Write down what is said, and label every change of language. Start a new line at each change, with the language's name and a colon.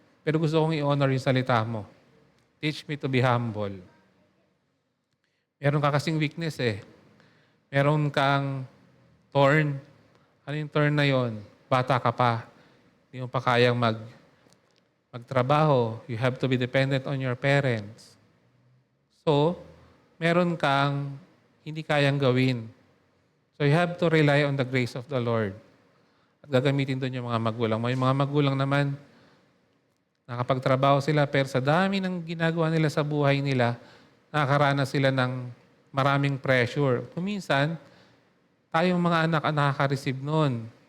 Filipino: Pero gusto kong i-honor yung salita mo.
English: Teach me to be humble.
Filipino: Meron ka kasing weakness eh. Meron kang thorn. Ano yung thorn na yon? Bata ka pa. Hindi mo pa kayang magtrabaho.
English: You have to be dependent on your parents. So,
Filipino: meron kang hindi kayang gawin.
English: So, you have to rely on the grace of the Lord.
Filipino: At gagamitin doon yung mga magulang mo. Yung mga magulang naman, nakapagtrabaho sila, pero sa dami ng ginagawa nila sa buhay nila, nakakaranas sila ng maraming pressure. Kuminsan, tayong mga anak ang nakaka-receive noon.